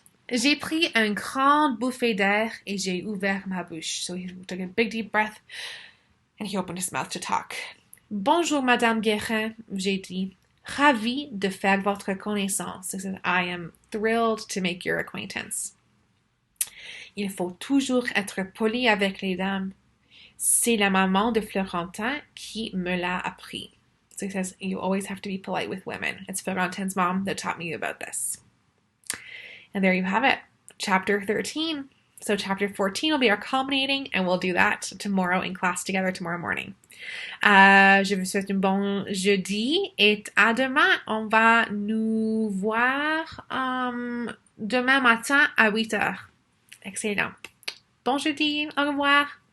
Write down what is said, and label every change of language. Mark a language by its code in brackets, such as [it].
[fr] J'ai pris un grand bouffée d'air et j'ai ouvert ma bouche. [en] So he took a big deep breath and he opened his mouth to talk. [fr] Bonjour, Madame Guérin, j'ai dit. Ravi de faire votre connaissance. [en] He said, I am thrilled to make your acquaintance. [fr] Il faut toujours être poli avec les dames. C'est la maman de Florentin qui me l'a appris. [en] So he says, you always have to be polite with women. It's Florentin's mom that taught me about this. And there you have it, chapter 13. So chapter 14 will be our culminating, and we'll do that tomorrow in class together tomorrow morning. [fr] Je vous souhaite un bon jeudi et à demain. On va nous voir demain matin à 8h. Excellent. Bon jeudi, au revoir.